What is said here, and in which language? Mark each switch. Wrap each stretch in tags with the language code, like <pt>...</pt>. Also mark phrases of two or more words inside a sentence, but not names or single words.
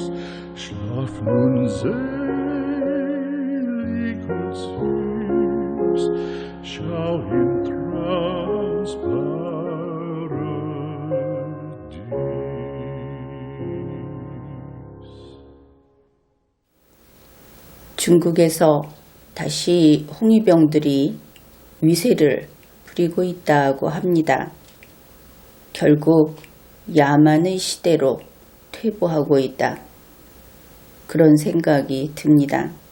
<de>Schlaf nun selig und süß, schau im Traums Paradies.</de> <ko>중국에서 다시 홍위병들이 위세를 부리고 있다고 합니다. 결국 야만의 시대로 퇴보하고 있다. 그런 생각이 듭니다.</ko>